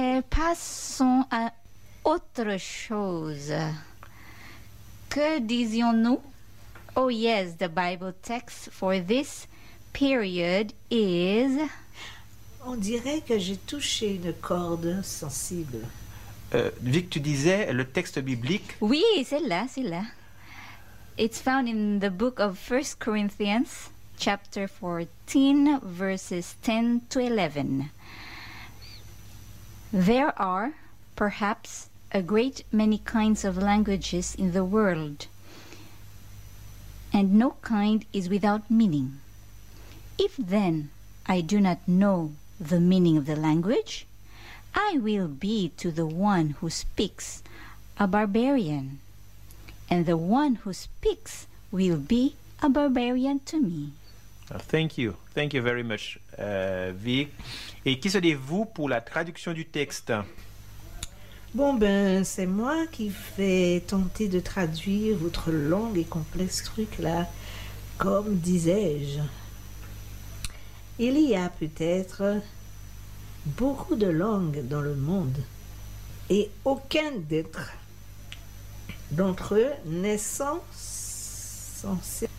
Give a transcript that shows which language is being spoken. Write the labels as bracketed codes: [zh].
[fr] Passons à autre chose. Que disions-nous? [en] Oh yes, the Bible text for this period is... [fr] On dirait que j'ai touché une corde sensible. Vic, tu disais le texte biblique? Oui, c'est là. [en] It's found in the book of 1 Corinthians, chapter 14, verses 10 to 11. There are, perhaps, a great many kinds of languages in the world, and no kind is without meaning. If then I do not know the meaning of the language, I will be to the one who speaks a barbarian, and the one who speaks will be a barbarian to me. Thank you very much, Vic. [fr] Et qui serez-vous pour la traduction du texte? Bon, c'est moi qui vais tenter de traduire votre long et complexe truc là, comme disais-je. Il y a peut-être beaucoup de langues dans le monde et aucun d'entre eux n'est sans sens.